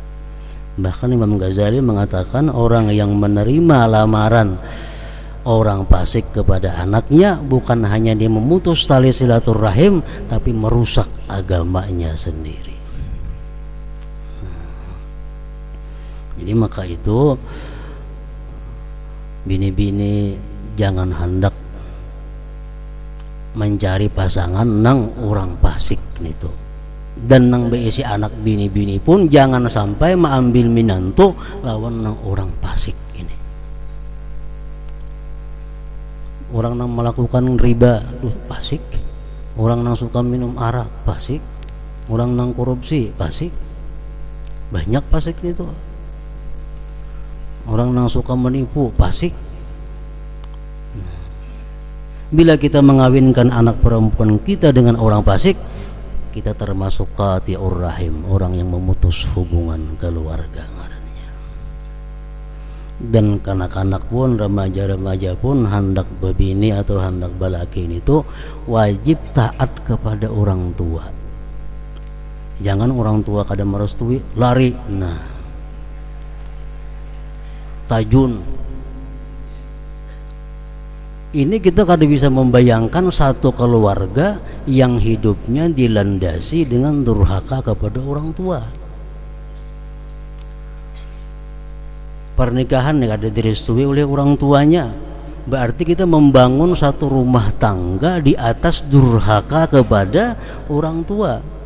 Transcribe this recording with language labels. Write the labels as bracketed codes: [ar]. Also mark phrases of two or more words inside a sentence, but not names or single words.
[id] Bahkan Imam Ghazali mengatakan orang yang menerima lamaran orang fasik kepada anaknya, bukan hanya dia memutus tali silaturahim, tapi merusak agamanya sendiri. [bjn] Jadi maka itu bini-bini jangan hendak mencari pasangan nang orang fasik itu. Dan nang beisi anak bini-bini pun jangan sampai mengambil minantu lawan nang orang fasik ini. Orang nang melakukan riba itu fasik, orang nang suka minum arak fasik, orang nang korupsi fasik. [id] Banyak fasik itu. Orang yang suka menipu fasik. Bila kita mengawinkan anak perempuan kita dengan orang fasik, kita termasuk [ar] قاطع الرحم, [id] orang yang memutus hubungan keluarga. Dan kanak-kanak pun, [bjn] remaja-remaja pun hendak bebini atau hendak balakin itu wajib taat kepada orang tua. Jangan orang tua kada merestui lari. Nah, tajun. [id] Ini kita kada bisa membayangkan satu keluarga yang hidupnya dilandasi dengan durhaka kepada orang tua. Pernikahan yang kada direstui oleh orang tuanya, berarti kita membangun satu rumah tangga di atas durhaka kepada orang tua.